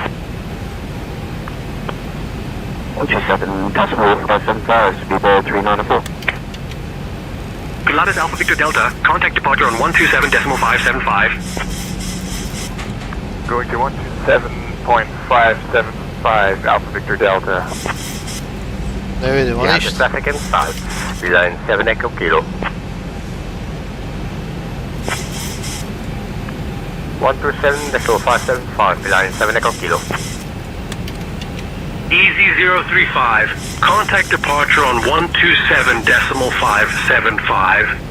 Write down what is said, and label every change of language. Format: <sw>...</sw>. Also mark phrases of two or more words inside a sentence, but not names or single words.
<en>127.575, Speedbird 394. Pilatus Alpha Victor Delta, contact departure on 127.575. Going to 127.575, Alpha Victor Delta.</en> <hr>Ne vidimo ništa.</hr> <en>Traffic inside, Beeline 7 Echo Kilo. 127.575, Beeline 7 Echo Kilo. Easy 035, contact departure on 127.575.</en>